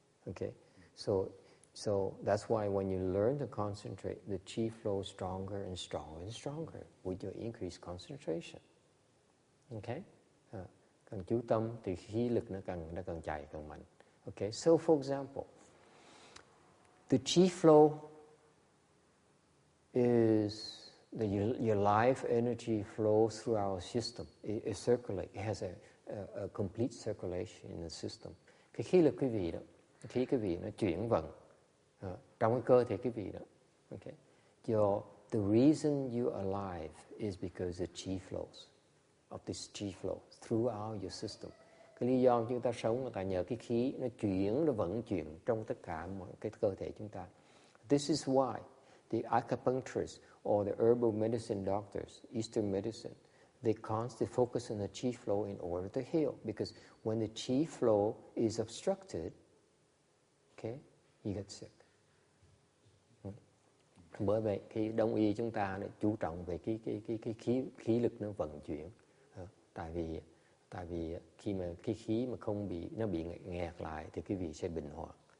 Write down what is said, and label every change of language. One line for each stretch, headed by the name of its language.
English: Okay, so that's why when you learn to concentrate, the qi flows stronger and stronger and stronger with your increased concentration.
Vietnamese: Okay, càng chú tâm thì khí lực nó càng chạy càng mạnh.
English: Okay, so for example, the qi flow is your life energy flows through our system. It circulates. It has a complete circulation in the system.
Vietnamese: Cái khí lực quý vị đó, khí quý vị nó chuyển vận trong cái cơ thể quý vị đó.
English: Okay. The reason you're alive is because the chi flows, of this chi flow throughout your system.
Vietnamese: Cái lý do chúng ta sống là nhờ cái khí nó chuyển, nó vận chuyển trong tất cả mọi cái cơ thể chúng ta.
English: This is why the acupuncturists or the herbal medicine doctors, Eastern medicine, they constantly focus on the chi flow in order to heal. Because when the chi flow is obstructed, okay, you get sick.
Vietnamese: Bởi vậy khi Đông y chúng ta lại chú trọng về cái khí lực nó vận chuyển. Tại vì khi mà cái khí mà không bị nghẹt lại thì quý vị sẽ bệnh hoạn.